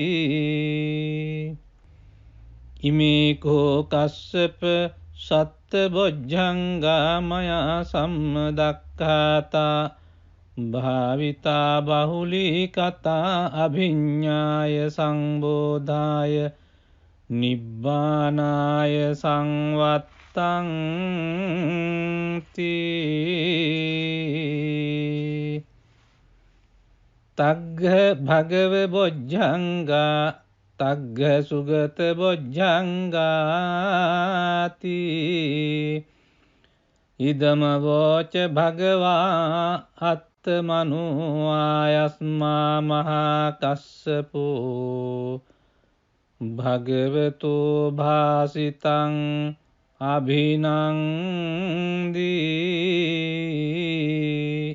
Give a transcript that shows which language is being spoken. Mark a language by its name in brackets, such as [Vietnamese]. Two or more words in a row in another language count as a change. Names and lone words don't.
[Pali] ඉමේකෝ කස්සප සත්ත බොජ්ජංගා මයා සම්මදක්ඛාතා භාවිතා බහුලීකතා අභිඤ්ඤාය සංබෝධාය නිබ්බානාය සංවත්තං තී. තග්ග භගව බොජ්ජංගා තග්ග සුගත බොජ්ජංගාති. ඉදම වෝච භගවා අත්තමනු ආයස්මා මහා කස්සපෝ භගවතු භාසිතං අභිනන්දී.